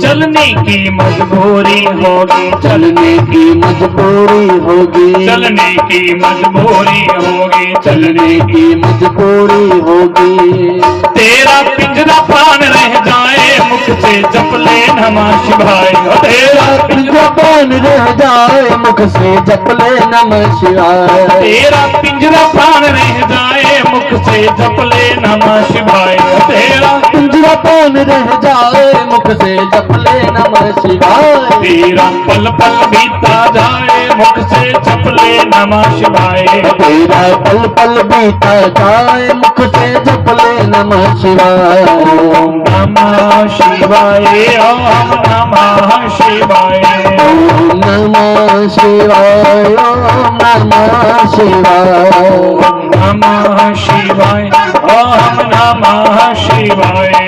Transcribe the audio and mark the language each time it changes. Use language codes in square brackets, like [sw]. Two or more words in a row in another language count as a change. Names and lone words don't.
[hi] चलने की मजबूरी होगी, चलने की मजबूरी होगी, चलने की मजबूरी होगी, चलने की मजबूरी होगी। तेरा पिंजरा प्राण रह जाए, मुख से जप ले [sa] नमः शिवाय। [hi] तेरा पिंजरा पान रह जाए, मुख से जप ले [sa] नमः शिवाय। [hi] तेरा पिंजरा प्राण रह जाए, मुख से जप ले [sa] नमः शिवाय। [hi] तेरा पिंजरा पान रह जाए, मुख से जप ले [sa] नमः शिवाय। [hi] तेरा पल पल बीता जाए, मुख से जप ले [sa] नमः शिवाय। [hi] तेरा पल पल बीता जाए, मुख से जप ले [sa] नमः शिवाय। ओम नमः शिवाय, ओम नमः शिवाय, ओम नमः शिवाय, ओम नमः शिवाय। ओम नमः शिवाय, ओम नमः शिवाय,